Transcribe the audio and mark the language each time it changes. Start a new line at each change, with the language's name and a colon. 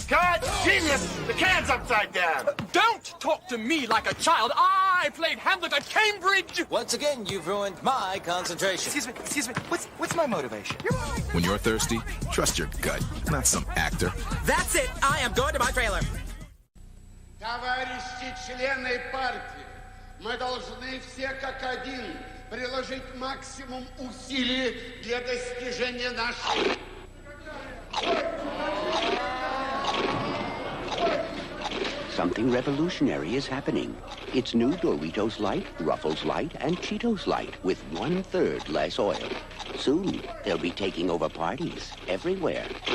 English: God, genius! The can's upside down. Don't talk to me like a child. I played Hamlet at Cambridge. Once again, you've ruined my concentration. Excuse me. What's my motivation? When you're thirsty, trust your gut, not some actor. That's it. I am going to my trailer.
Russian: Товарищи члены партии, мы должны все как один приложить максимум усилий для достижения нашей...
English: Something revolutionary is happening. It's new Doritos Light, Ruffles Light, and Cheetos Light with 1/3 less oil. Soon, they'll be taking over parties everywhere.